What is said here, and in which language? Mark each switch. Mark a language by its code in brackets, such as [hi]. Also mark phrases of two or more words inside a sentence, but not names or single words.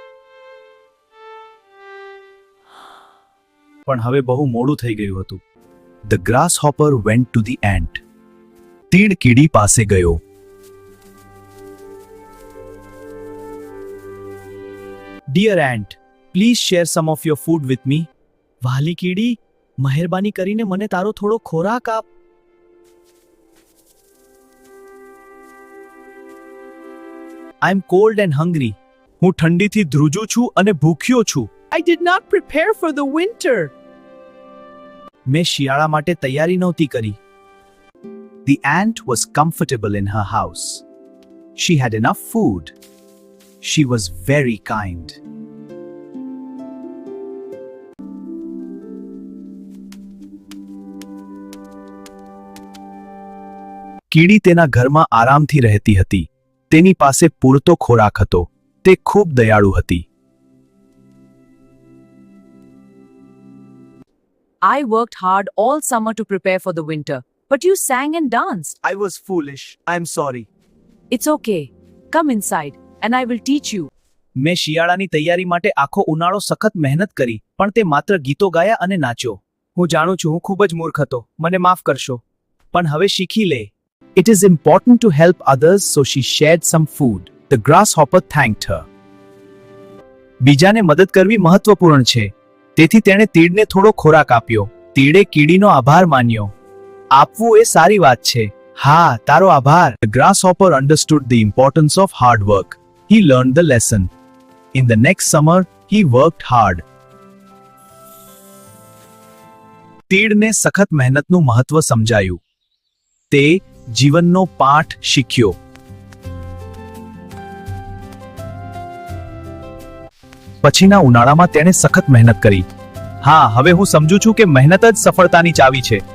[gu] પણ હવે બહુ મોડું થઈ ગયું હતું. [en] The grasshopper went to the ant. [gu] તીડ કીડી પાસે ગયો. [en] Dear ant, please share some of your food with me. [gu] વાલી કીડી, મહેરબાની કરીને મને તારો થોડો ખોરાક આપ. [en] I am cold and hungry. [gu] હું ઠંડીથી ધ્રુજું છું અને ભૂખ્યો છું. [en] I did not prepare for the winter. [gu] મેં શિયાળા માટે તૈયારી નહોતી કરી. [en] The ant was comfortable in her house. She had enough food. She was very kind. [gu] કીડી તેના ઘરમાં આરામથી રહેતી હતી. તેની પાસે પૂરતો ખોરાક હતો. તે ખૂબ દયાળુ હતી. [en] I worked hard all summer to prepare for the winter, but you sang and danced. I was foolish. I am sorry. It's okay. Come inside and I will teach you. [gu] મેં શિયાળાની તૈયારી માટે આખો ઉનાળો સખત મહેનત કરી, પણ તે માત્ર ગીતો ગાયા અને નાચ્યો. હું જાણું છું, હું ખૂબ જ મૂર્ખ હતો. મને માફ કરશો. પણ હવે શીખી લે. [en] It is important to help others, so she shared some food. The grasshopper thanked her. [gu] બીજાને મદદ કરવી મહત્વપૂર્ણ છે. તેથી તેણે તીડને થોડો ખોરાક આપ્યો. તીડે કીડીનો આભાર માન્યો. આપવું એ સારી વાત છે. હા, તારો આભાર. [en] The grasshopper understood the importance of hard work. He learned the lesson. In the next summer, he worked hard. [gu] તીડને સખત મહેનતનું મહત્વ સમજાયું. તે જીવનનો પાઠ શીખ્યો. પછીના ઉનાળામાં તેણે સખત મહેનત કરી. હા, હવે હું સમજુ છું કે મહેનત જ સફળતાની ચાવી છે.